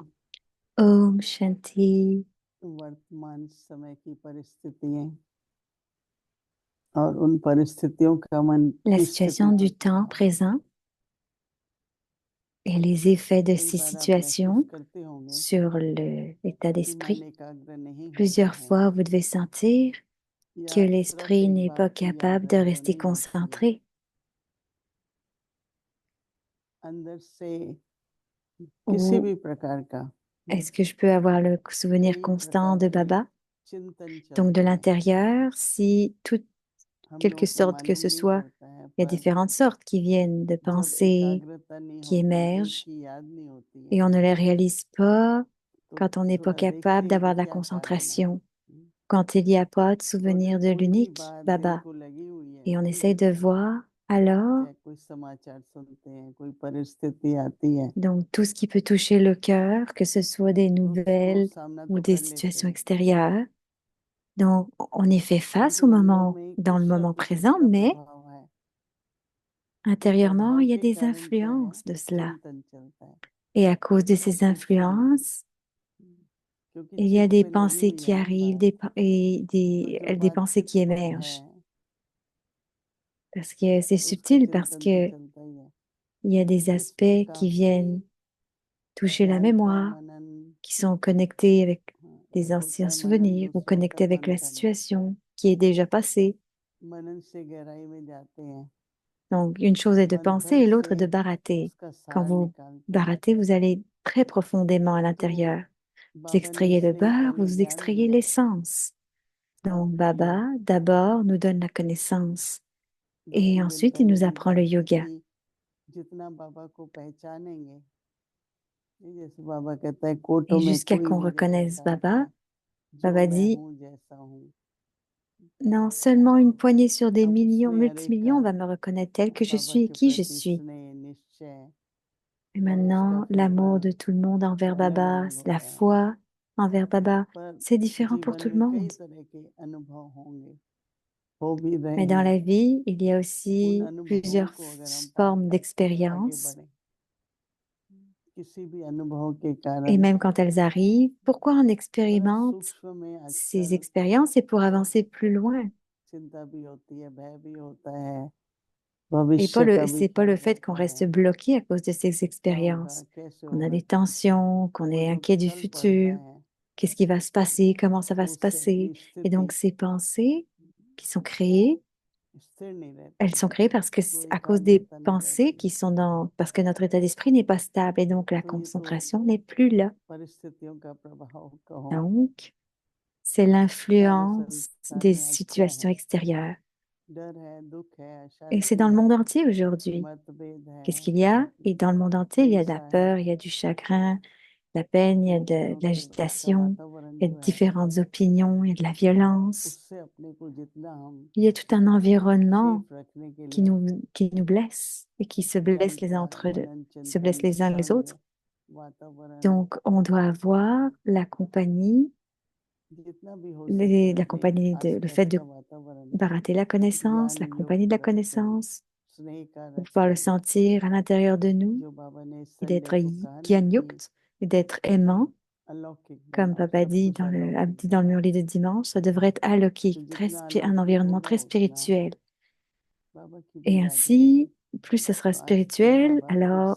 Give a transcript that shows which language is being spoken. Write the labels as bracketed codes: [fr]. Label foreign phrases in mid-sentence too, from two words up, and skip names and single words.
[hi] Om Shanti. वर्तमान समय की परिस्थितियां और उन परिस्थितियों का मन [fr] La [hi] की [fr] situation du [hi] स्थिति [fr] temps présent et les effets de [hi] कई [fr] ces [hi] बार आप महसूस [fr] situations [hi] करते होंगे [fr] sur l'état [hi] कि मन [fr] d'esprit. [hi] एकाग्र नहीं होता [fr] Plusieurs [hi] है [fr] fois, vous devez sentir que [hi] या सिर्फ [fr] l'esprit [hi] एक [fr] n'est [hi] बात [fr] pas [hi] की [fr] capable [hi] याद [fr] de [hi] है जो [fr] rester [hi] नहीं होती है [fr] concentré, [hi] अंदर से किसी [fr] ou [hi] भी प्रकार का [fr] est-ce que je peux avoir le souvenir [hi] कई [fr] constant [hi] प्रकार [fr] de [hi] के [fr] Baba? [hi] चिंतन [fr] Donc de [hi] चलते हैं [fr] l'intérieur, si toute [hi] हम [fr] quelque [hi] लोगों को [fr] sorte que [hi] मालूम [fr] ce [hi] नहीं [fr] soit, [hi] होता है [fr] il y a [hi] पर [fr] différentes sortes qui viennent de [hi] जब [fr] pensées, [hi] एकाग्रता नहीं [fr] qui [hi] होती एक [fr] émergent, [hi] की याद नहीं होती है [fr] et on ne les réalise pas [hi] तो [fr] quand on n'est pas [hi] थोड़ा [fr] capable [hi] देखिए कि [fr] d'avoir de la [hi] क्या कारण है [fr] concentration, quand il n'y a pas de [hi] तो [fr] souvenir [hi] अगर [fr] de [hi] कोई भी [fr] l'unique [hi] बात दिल [fr] Baba. [hi] को लगी हुई है [fr] Et on [hi] कोई [fr] essaye de [hi] घटना [fr] voir alors, [hi] या कोई समाचार सुनते हैं कोई परिस्थिति आती है [fr] donc tout ce qui peut toucher le cœur, que ce soit des [hi] तो उसको [fr] nouvelles [hi] सामना [fr] ou [hi] तो [fr] des [hi] कर लेते [fr] situations [hi] हैं [fr] extérieures. Donc on y fait face [hi] लेकिन अंदर में [fr] dans le [hi] किस [fr] moment [hi] शब्द [fr] présent, [hi] किसका [fr] mais [hi] प्रभाव है उस [fr] intérieurement, [hi] प्रभाव [fr] il y a [hi] के [fr] des [hi] कारण क्या है [fr] influences de cela. [hi] चिंतन चलता है [fr] Et à cause de ces influences, [hi] क्योंकि [fr] il y a [hi] चित्त [fr] des [hi] पे लगी [fr] pensées [hi] हुई [fr] qui [hi] है ना [fr] arrivent [hi] बात। [fr] et [hi] तो जो [fr] des [hi] बात [fr] pensées [hi] चित्त [fr] qui [hi] पे है [fr] émergent. Parce que c'est [hi] उसका [fr] subtil, parce [hi] चिंतन तो [fr] que [hi] चलता ही है। [fr] il y a des [hi] तो इसमें [fr] aspects qui viennent [hi] काफी [fr] toucher la [hi] अध्याय का [fr] mémoire, [hi] मनन, [fr] qui sont connectés avec des [hi] एक होता [fr] anciens [hi] है मनन, [fr] souvenirs ou [hi] दूसरा होता [fr] connectés [hi] है [fr] avec la [hi] मंथन। [fr] situation qui est déjà passée. [hi] मनन से गहराई में जाते हैं, [fr] Donc, une chose est de penser [hi] मंथन [fr] et l'autre [hi] से [fr] de barater. [hi] उसका [fr] Quand [hi] सार [fr] vous [hi] निकालते हैं। [fr] baratez, vous allez très profondément à [hi] तो [fr] l'intérieur. Vous [hi] बाबा ने [fr] extrayez le [hi] इसलिए [fr] beurre, [hi] पहले [fr] vous [hi] ज्ञान [fr] extrayez [hi] दिया [fr] l'essence. Donc, Baba, d'abord, nous donne la connaissance. Et [hi] दो-तीन दिन [fr] ensuite, il [hi] पहले [fr] nous [hi] भी [fr] apprend le [hi] बात की [fr] yoga. [hi] थी, जितना बाबा को पहचानेंगे, ये जैसे बाबा कहता है कोटों [fr] Et [hi] में [fr] jusqu'à [hi] कोई [fr] qu'on [hi] मुझे [fr] reconnaisse [hi] पहचानता [fr] Baba, [hi] है, जो [fr] Baba [hi] मैं [fr] dit, [hi] हूँ जैसा हूँ। [fr] non seulement une poignée sur des [hi] अब [fr] millions, [hi] उसमें हर एक का [fr] multimillions va me reconnaître tel que je [hi] बाबा [fr] suis et [hi] के [fr] qui je [hi] प्रति [fr] suis. [hi] स्नेह, निश्चय [fr] Et [hi] और उसका [fr] maintenant, [hi] फिर [fr] l'amour [hi] बल [fr] de tout le monde envers [hi] अलग [fr] Baba, [hi] अलग [fr] c'est la [hi] होता है। [fr] foi envers Baba. [hi] पर [fr] C'est différent pour [hi] जीवन [fr] tout le [hi] में कई [fr] monde. [hi] तरह के अनुभव होंगे, हो भी रहे [fr] Mais dans [hi] हैं। [fr] la vie, il y a [hi] उन [fr] aussi [hi] अनुभवों [fr] plusieurs [hi] को अगर हम [fr] formes [hi] पाकर आगे [fr] d'expérience. [hi] बढ़े, किसी भी अनुभव के [fr] Et [hi] कारण [fr] même quand elles arrivent, pourquoi on [hi] बड़ा [fr] expérimente [hi] सूक्ष्म में [fr] ces [hi] अक्सर [fr] expériences? C'est pour avancer plus loin. [hi] चिंता भी होती है, भय भी होता है, [fr] Et [hi] भविष्य का भी [fr] c'est pas [hi] ख्याल [fr] le fait qu'on [hi] रहता [fr] reste [hi] है, [fr] bloqué à cause de ces [hi] क्या होगा, [fr] expériences, [hi] कैसे [fr] qu'on a [hi] होगा। [fr] des tensions, qu'on [hi] वो [fr] est [hi] जो [fr] inquiet du [hi] चल पड़ता [fr] futur, [hi] है, [fr] qu'est-ce qui va se passer, comment ça va [hi] तो [fr] se [hi] उससे [fr] passer. [hi] अपनी [fr] Et donc [hi] स्थिति [fr] ces pensées qui sont créées, [hi] स्थिर नहीं रहती [fr] elles sont [hi] है, [fr] créées parce que [hi] वो [fr] à cause des [hi] एकाग्रता नहीं [fr] pensées [hi] रहती [fr] qui [hi] है। [fr] sont parce que notre état d'esprit n'est pas stable et donc la [hi] तो ये तो [fr] concentration n'est plus là. [hi] परिस्थितियों का प्रभाव कहो, [fr] Donc, c'est [hi] सारे [fr] l'influence [hi] संसार [fr] des [hi] में आज क्या [fr] situations [hi] है, [fr] extérieures. [hi] डर है, दुख है, [fr] Et c'est [hi] अशांति [fr] dans le [hi] है, [fr] monde entier aujourd'hui. [hi] मतभेद [fr] Qu'est-ce [hi] है, [fr] qu'il y a? Et dans le monde entier, il y a de la [hi] हिंसा है, [fr] peur, il y a du chagrin, de la peine, il y a de [hi] दूसरों के का [fr] l'agitation, [hi] वातावरण [fr] il y a [hi] जो है, [fr] différentes opinions, il y a de la violence. [hi] उससे अपने को जितना हम [fr] Il y a tout un environnement [hi] सेफ रखने के [fr] qui [hi] लिए [fr] qui nous blesse et qui se [hi] जन [fr] blessent [hi] का मनन [fr] se blessent [hi] चिंतन [fr] les uns les [hi] साम्य [fr] autres. [hi] वातावरण, [fr] Donc, on doit avoir la compagnie, [hi] जितना भी हो सके [fr] la [hi] अपने [fr] compagnie le fait [hi] आसपास [fr] de [hi] का वातावरण [fr] barater la connaissance, [hi] ज्ञान [fr] la compagnie de la [hi] युक्त रखें, [fr] connaissance, [hi] स्नेह का [fr] pour pouvoir le [hi] रखें, [fr] sentir à l'intérieur de nous [hi] जो बाबा ने [fr] et [hi] संडे [fr] d'être [hi] को कहा ना कि [fr] Gyanyukt et d'être aimant, [hi] अलौकिक [fr] comme [hi] बनाओ, [fr] Papa [hi] सब [fr] dit [hi] कुछ [fr] a [hi] अलौकिक [fr] dit dans le [hi] बनाओ। [fr] Murli de dimanche, ça devrait être [hi] तो [fr] alokik, [hi] जितना [fr] un [hi] अलौकिक [fr] environnement [hi] होगा [fr] très [hi] उतना [fr] spirituel. [hi] बाबा की [fr] Et [hi] भी याद रहेगी। [fr] ainsi, plus ce sera [hi] तो आज फिर [fr] spirituel, [hi] बाबा फिर [fr] alors